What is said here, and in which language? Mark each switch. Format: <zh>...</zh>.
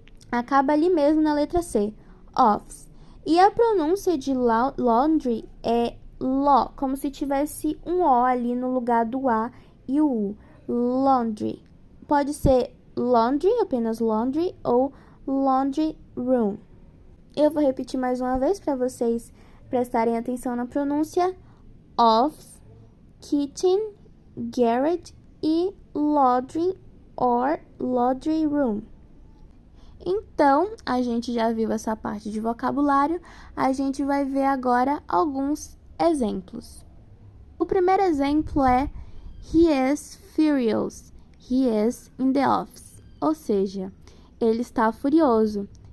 <pt>Acaba ali mesmo na letra C, office. E a pronúncia de laundry é lo, como se tivesse um O ali no lugar do A e o U. Laundry. Pode ser laundry, apenas laundry, ou laundry room. Eu vou repetir mais uma vez para vocês prestarem atenção na pronúncia. Office, kitchen, garage e laundry or laundry room. Então, a gente já viu essa parte de vocabulário, a gente vai ver agora alguns exemplos. O primeiro exemplo é</pt> <en>He is furious. He is in the office.</en> <pt>Ou seja, ele está furioso.</pt>